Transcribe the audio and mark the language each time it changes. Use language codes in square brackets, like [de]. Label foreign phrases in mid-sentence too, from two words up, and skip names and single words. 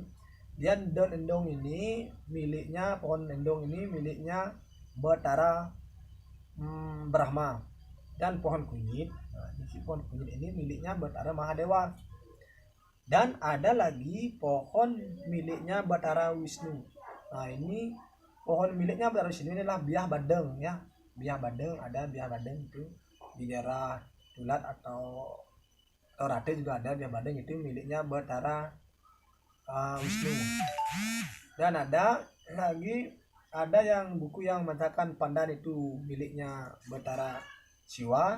[id] Dan daun endong ini miliknya, pohon endong ini miliknya Betara Brahma. Dan pohon kunyit, nah pohon kunyit ini miliknya Betara Mahadewa. Dan ada lagi pohon miliknya Betara Wisnu. Nah ini pohon miliknya Betara Wisnu ini adalah biah badeng ya, biah badeng. Ada biah badeng itu di daerah Tulat atau Rate juga ada biah badeng, itu miliknya Betara Wisnu. Dan ada lagi, ada yang buku yang mengatakan pandan itu miliknya Betara Siwa.